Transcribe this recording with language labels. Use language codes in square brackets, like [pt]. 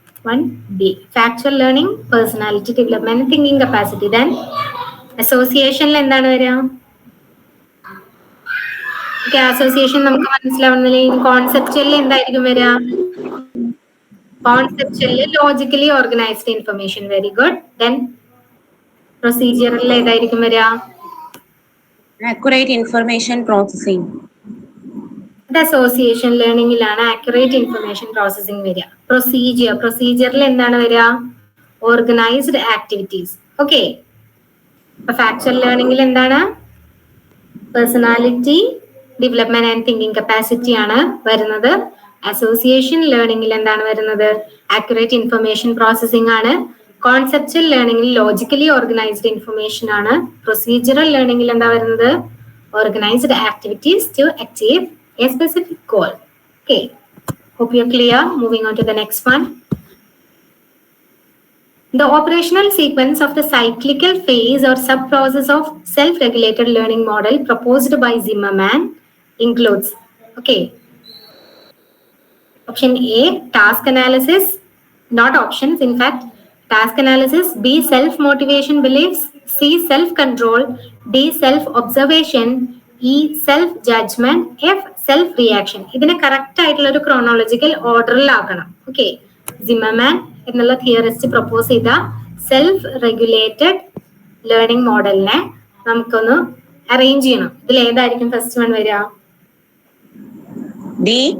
[en] 1B, factual learning, personality development and thinking capacity. [ml] Then associationൽ എന്താണ് വരിക? Association നമുക്ക് മനസ്സിലാവുന്നില്ല. കോൺസെപ്ച്വലിൽ എന്തായിരിക്കും വരിക? കോൺസെപ്ച്വലിൽ logically organised information. Very good. Then പ്രൊസീജിയറിൽ ഏതായിരിക്കും വരിക? [en] Accurate information processing. [ml] ഇത് അസോസിയേഷൻ ലേണിംഗിലാണ് ആക്യുറേറ്റ് ഇൻഫർമേഷൻ പ്രോസസ്സിംഗ് വരിക. പ്രൊസീജിയറിൽ എന്താണ് വരിക? Organised activities. ഓക്കെ, അപ്പൊ ഫാക്ച്വൽ ലേണിംഗിൽ എന്താണ്? Personality development and thinking capacity ആണ് വരുന്നത്. അസോസിയേഷൻ ലേണിംഗിൽ എന്താണ് വരുന്നത്? ആക്യുറേറ്റ് ഇൻഫർമേഷൻ പ്രോസസ്സിംഗ് ആണ്. കോൺസെപ്ച്വൽ ലേണിംഗിൽ ലോജിക്കലി ഓർഗനൈസ്ഡ് ഇൻഫർമേഷൻ ആണ്. പ്രൊസീജിയറൽ ലേണിംഗിൽ എന്താ വരുന്നത്? Organised activities to achieve [en] a specific goal. Okay, hope you're clear. Moving on to the next one. The operational sequence of the cyclical phase or sub-process of self-regulated learning model proposed by Zimmerman includes, okay, option A, task analysis, not options, in fact, task analysis; B, self-motivation beliefs; C, self-control; D, self-observation; E, self-judgment; F, self-reaction. [ml] ഇതിനെ correct ആയിട്ടുള്ള ഒരു chronological ഓർഡറിലാക്കണം. Okay, Zimmermann എന്നുള്ള theorist propose ചെയ്ത self regulated learning മോഡലിനെ നമുക്കൊന്ന് arrange ചെയ്യണം. ഇതിൽ ഏതായിരിക്കും ഫസ്റ്റ് വൺ വരിക? [en] D.